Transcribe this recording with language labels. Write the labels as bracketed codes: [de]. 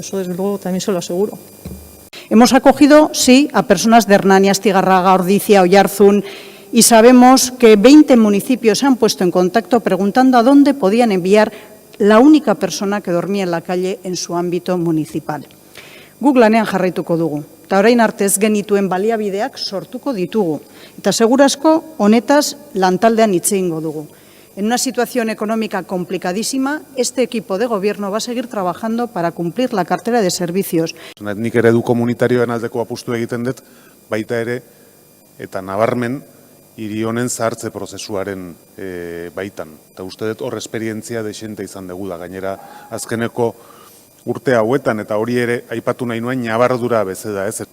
[es] Eso desde luego también se lo aseguro. Hemos acogido, sí, a personas de Hernani, Astigarraga, Ordizia, Oyarzún, y sabemos que 20 municipios se han puesto en contacto preguntando a dónde podían enviar la única persona que dormía en la calle en su ámbito municipal. [eu] Guk lanean jarraituko dugu, eta orain arte ez genituen baliabideak sortuko ditugu, eta segurazko honetaz lantaldean hitz egingo dugu. [es] En una situación económica complicadísima, este equipo de gobierno va a seguir trabajando para cumplir la cartera de servicios. [eu] Nik eredu komunitarioen aldeko apustu egiten dut, baita ere, eta nabarmen, hiri honen zahartze prozesuaren baitan. Eta uste dut hor esperientzia dexente izan dugu da, gainera azkeneko urte hauetan, eta hori ere aipatu nahi nuen nabardura bezeda, ez?